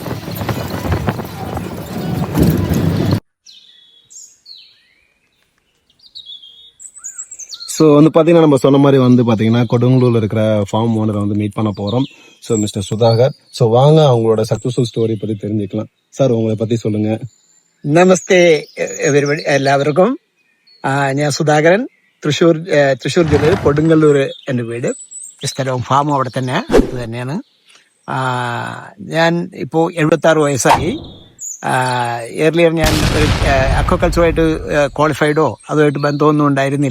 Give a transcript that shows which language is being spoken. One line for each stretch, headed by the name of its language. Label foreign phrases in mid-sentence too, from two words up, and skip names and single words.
Tamil: ஸோ வந்து பார்த்தீங்கன்னா நம்ம சொன்ன மாதிரி வந்து பார்த்தீங்கன்னா கொடுங்கலூரில் இருக்கிற
English: farm owner
Tamil: வந்து மீட் பண்ண போகிறோம். ஸோ மிஸ்டர் சுதாகர். ஸோ வாங்க அவங்களோட
English: successful story
Tamil: பற்றி தெரிஞ்சுக்கலாம். சார் உங்களை பற்றி சொல்லுங்கள்.
Malayalam: നമസ്തേ എല്ലാവർക്കും. ഞാൻ സുധാകരൻ, തൃശ്ശൂർ ജില്ലയിൽ കൊടുങ്ങല്ലൂർ എൻ്റെ വീട്. സ്ഥലവും ഫാമും അവിടെ തന്നെ അടുത്ത് തന്നെയാണ്. ഞാൻ ഇപ്പോൾ 76 വയസ്സായി. ഏർലിയർ ഞാൻ അക്വാകൾച്ചറുമായിട്ട് ക്വാളിഫൈഡോ അതുമായിട്ട് ബന്ധമൊന്നും ഉണ്ടായിരുന്നില്ല.